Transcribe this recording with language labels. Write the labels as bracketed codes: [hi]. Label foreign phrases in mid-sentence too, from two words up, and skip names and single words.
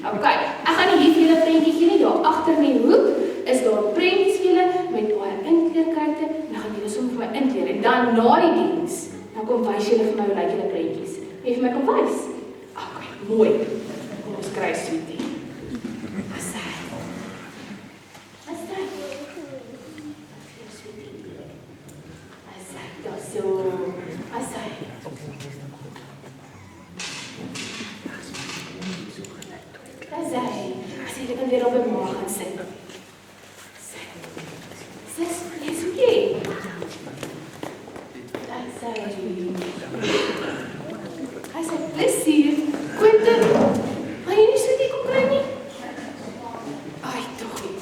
[af] Okay, ek gaan nie hier vir julle prentjie gee nie, daar agter in die hoek is daar prentjies vir julle met baie inkleerkryte, en dan gaan julle sommer vir my inkleer, en dan na die diens, dan kom wys julle vir my hoe lyk julle prentjies. Wie vir my kom wys? Okay, mooi. Kom ons kry 'n sweetie. Asai. Asai. Asai, daar so. Asai. Asai. Asai, jy kan weer op die maag gaan sit. [en] Yes, okay. [af] Hy sê, plesier, Quentin, gaan jy nie sweetie kom kry nie? Ai, toch nie.